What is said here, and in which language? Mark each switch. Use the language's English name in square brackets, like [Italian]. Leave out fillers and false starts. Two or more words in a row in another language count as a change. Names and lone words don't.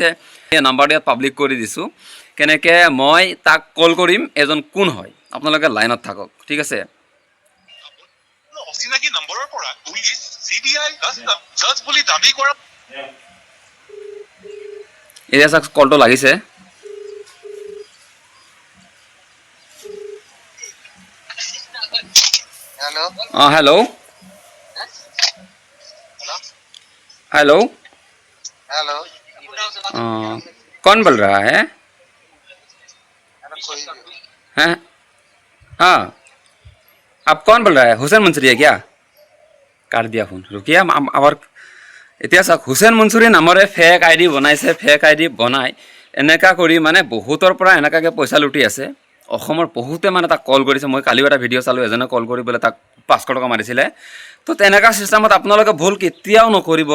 [Assamese] এই নাম্বাৰটো ইয়াত পাব্লিক কৰি দিছোঁ। কেনেকৈ মই তাক কল কৰিম, এজন কোন হয়, আপোনালোকে লাইনত থাকক, ঠিক আছে। অচিনাকি নম্বৰৰ পৰা পুলিচ CBI [English] custom judge [Assamese] বুলি দাবী কৰা এতিয়া চাওক কলটো লাগিছে। [Hindi] हेलो हाँ हेलो हेलो हेलो कौन बोल रहा है? हैं? हाँ आप कौन बोल रहा है? हुसैन मंसूरी है क्या? काट दिया फोन, रुकिए आबार। [Assamese] এতিয়া চাওক হুছেইন মনছুৰী নামৰে [English] fake ID [Assamese] বনাইছে। [English] fake ID [Assamese] বনাই এনেকুৱা কৰি মানে বহুতৰ পৰা এনেকুৱাকৈ পইচা লুটি আছে। অসমৰ বহুতে মানে তাক কল কৰিছে। মই কালিও এটা ভিডিঅ' চালোঁ, এজনে কল কৰি পেলাই তাক 500 টকা মাৰিছিলে। তো তেনেকুৱা চিষ্টেমত আপোনালোকে ভুল কেতিয়াও নকৰিব।